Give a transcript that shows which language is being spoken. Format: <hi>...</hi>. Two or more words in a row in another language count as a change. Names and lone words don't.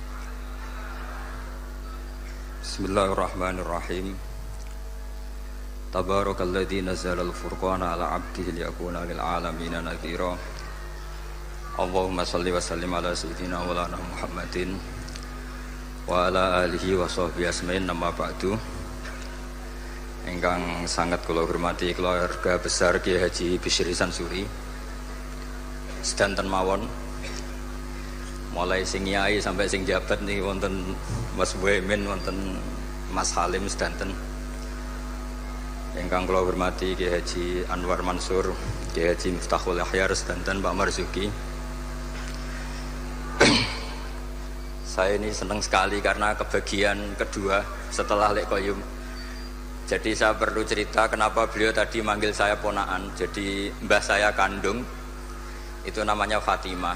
<ar>بسم الله الرحمن الرحيم. تبارك الذي نزل الفرقان على عبده ليكون للعالمين نذيرا. اللهم صل وسلم على سيدنا مولانا محمد وعلى آله وصحبه أجمعين، أما بعد.</ar> <jv>Ingkang sangat kula hormati</jv> <id>keluarga besar</id> <jv>Kiai Haji Bisri Sansuri sedanten mawon, mulai sing nyai sampai sing jabat nih, wonten Mas Boemin, wonten Mas Halim sedanten. Ingkang kula hormati Kiai Haji Anwar Mansur, Kiai Haji Miftahul Ahyar sedanten, Pak Marzuki.</jv> <id>Saya ini senang sekali karena kebagian kedua setelah Lek Koyum. Jadi saya perlu cerita kenapa beliau tadi manggil saya ponaan. Jadi mbah saya kandung itu namanya Fatimah.</id>